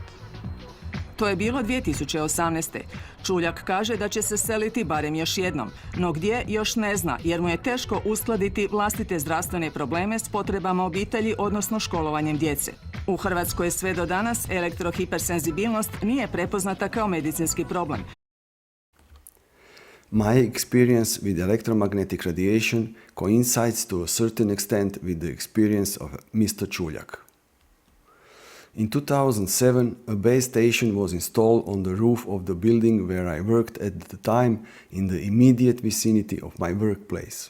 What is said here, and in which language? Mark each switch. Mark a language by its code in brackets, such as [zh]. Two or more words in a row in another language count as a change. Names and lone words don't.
[hr] To je bilo 2018. Čuljak kaže da će se seliti barem još jednom, no gdje još ne zna jer mu je teško uskladiti vlastite zdravstvene probleme s potrebama obitelji, odnosno školovanjem djece. U Hrvatskoj sve do danas elektrohipersenzibilnost nije prepoznata kao medicinski problem. [en] My experience with electromagnetic radiation coincides to a certain extent with the experience of Mr. Čuljak. In 2007, a base station was installed on the roof of the building where I worked at the time in the immediate vicinity of my workplace.